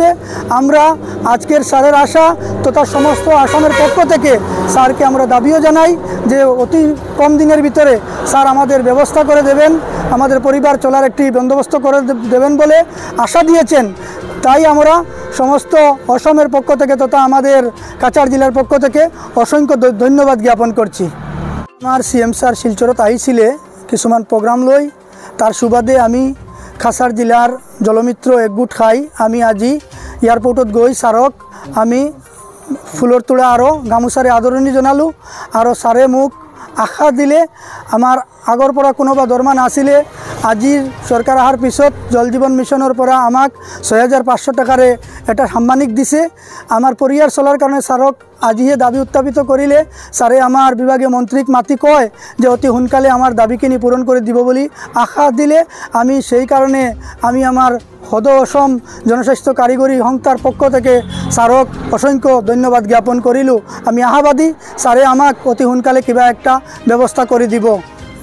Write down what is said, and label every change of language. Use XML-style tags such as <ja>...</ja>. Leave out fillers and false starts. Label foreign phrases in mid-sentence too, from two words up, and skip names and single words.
<bn>আমরা আজকের স্যারের আশা তথা সমস্ত আসামের পক্ষ থেকে স্যারকে আমরা দাবিও জানাই যে অতি কম দিনের ভিতরে স্যার আমাদের ব্যবস্থা করে দেবেন, আমাদের পরিবার চলার একটি বন্দোবস্ত করে দেবেন বলে আশা দিয়েছেন। তাই আমরা সমস্ত অসমের পক্ষ থেকে তথা আমাদের কাছাড় জেলার পক্ষ থেকে অসংখ্য ধন্যবাদ জ্ঞাপন করছি।</bn> <as>আমার সিএম স্যার শিলচরত আহিছিলে কিছুমান প্রোগ্রাম লৈ, তার সুবাদে আমি কাছাড় জেলার জলমিত্র একগোট খাই আমি আজি এয়ারপোর্টত গৈ স্যারক আমি ফুলৰ তোড়া আৰু গামোচাৰে আদৰণি জনালোঁ। আৰু স্যাৰে মোক আশা দিলে আমাৰ আগৰ পৰা কোনোবা দৰমহা নাছিলে, আজিৰ চৰকাৰ অহাৰ পিছত জল জীৱন মিছনৰ পৰা আমাক ৬,৫০০ টাকাৰে এটা সাম্মানিক দিছে। আমাৰ পৰিয়াল চলাৰ কাৰণে স্যাৰক আজিহে দাবী উত্থাপিত কৰিলে স্যাৰে আমাৰ বিভাগীয় মন্ত্ৰীক মাতি কয় যে অতি সোনকালে আমাৰ দাবীখিনি পূৰণ কৰি দিব বুলি আশা দিলে। আমি সেই কাৰণে আমি আমাৰ সদৌ অসম জনস্বাস্থ্য কারিগরি</as> <bn>সংস্থার পক্ষ থেকে</bn> <as>স্যারক অসংখ্য ধন্যবাদ জ্ঞাপন করিলোঁ। আমি আশাবাদী স্যারে আমাক অতি সোনকালে কিবা একটা ব্যবস্থা করে দিব।</as>